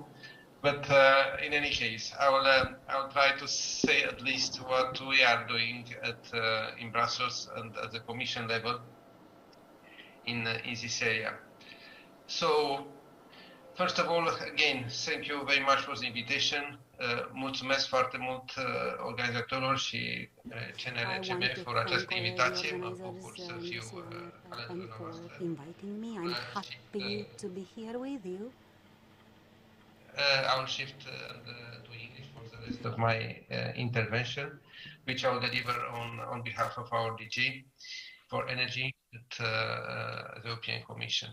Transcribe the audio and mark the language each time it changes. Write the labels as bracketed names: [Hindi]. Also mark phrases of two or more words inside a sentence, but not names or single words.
[English] But in any case, I will try to say at least what we are doing in Brussels and at the Commission level in this area. So, first of all, again, thank you very much for the invitation. [Romanian] Mulțumesc foarte mult organizatorilor și CNRCB for această invitație. Mă bucur să fiu alături de noastră. [English] I'm happy to be here with you. I will shift to English for the rest of my intervention, which I will deliver on behalf of our DG for Energy at the European Commission.